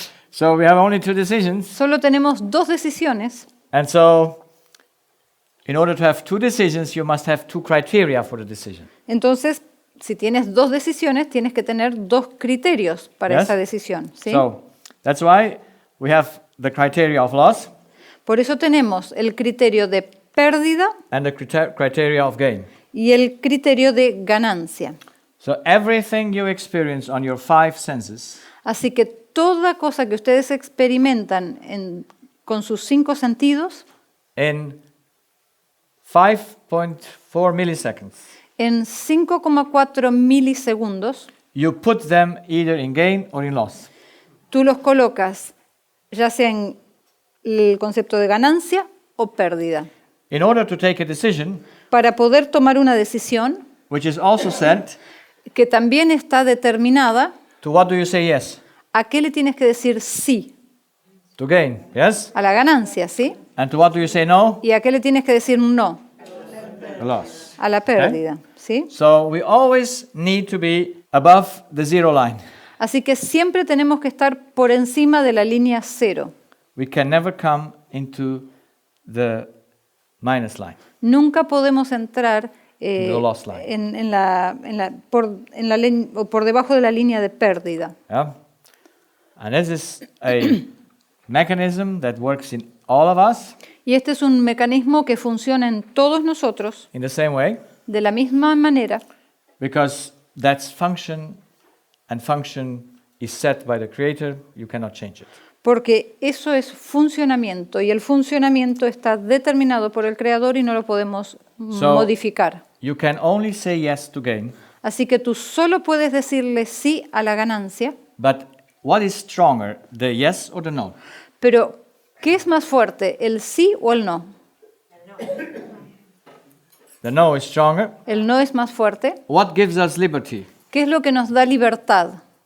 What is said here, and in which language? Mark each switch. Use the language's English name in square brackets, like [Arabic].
[English] So we have only two decisions, [Spanish] Solo tenemos dos decisiones. [English] and so in order to have two decisions, you must have two criteria for the decision. [Spanish] Entonces, si tienes dos decisiones, tienes que tener dos criterios para [English] Yes. [Spanish] esa decisión. ¿sí? [English] So that's why we have the criteria of loss [Spanish] Por eso tenemos el criterio de pérdida [English] and the criteria of gain. [Spanish] y el criterio de ganancia. [English] So everything you experience on your five senses [Spanish] Así que toda cosa que ustedes experimentan con sus 5 sentidos, [English] in 5.4 milliseconds, [Spanish] en 5,4 milisegundos, [English] you put them either in gain or in loss. [Spanish] tú los colocas ya sea en el concepto de ganancia o pérdida. [English] In order to take a decision, [Spanish] Para poder tomar una decisión [English] which is also set, [Spanish] que también está determinada, [English] to what do you say yes? [Spanish] ¿a qué le tienes que decir sí? [English] To gain, yes? [Spanish] A la ganancia, ¿sí? [English] And to what do you say no? [Spanish] ¿Y a qué le tienes que decir no? [English] The loss. [Spanish] A la pérdida, ¿sí? [English] So we always need to be above the zero line. [Spanish] Así que siempre tenemos que estar por encima de la línea cero. [English] We can never come into the minus line. [Spanish] Nunca podemos entrar [English] The loss line. [Spanish] por debajo de la línea de pérdida. [English] Yeah? And this is a mechanism that works in all of us [Spanish] Y este es un mecanismo que funciona en todos nosotros [English] in the same way, [Spanish] de la misma manera, [English] because that's function, and function is set by the Creator. You cannot change it. [Spanish] porque eso es funcionamiento y el funcionamiento está determinado por el Creador y no lo podemos [English] So- [Spanish] modificar. [English] You can only say yes to gain, [Spanish] Así que tú solo puedes decirle sí a la ganancia, [English] but what is stronger, the yes or the no? [Spanish] pero ¿qué es más fuerte, el sí o el no? [English] The no is stronger. [Spanish] El no es más fuerte. [English] What gives us liberty? [Spanish] ¿Qué es lo que nos da libertad?